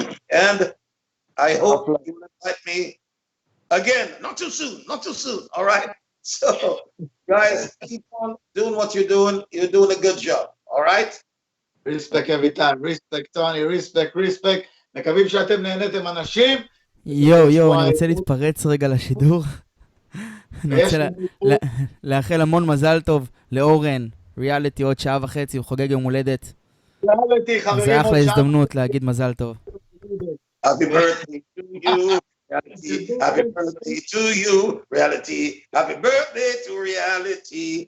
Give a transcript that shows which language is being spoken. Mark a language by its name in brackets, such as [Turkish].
[English] And I hope you will invite me again, not too soon, all right? So, guys, keep on doing what you're doing. You're doing a good job, all right? Respect אביטל, respect טוני, respect. [Hebrew] מקווים שאתם נהנתם אנשים. יו, אני רוצה להתפרץ רגע לשידור. אני רוצה לאחל המון מזל טוב לאורן, ריאליטי, עוד שעה וחצי, הוא חוגג יום הולדת. ריאליטי, חברים, אז זה אחלה הזדמנות להגיד מזל טוב. [English] Happy birthday to you, reality. Happy birthday to you, reality. Happy birthday to reality.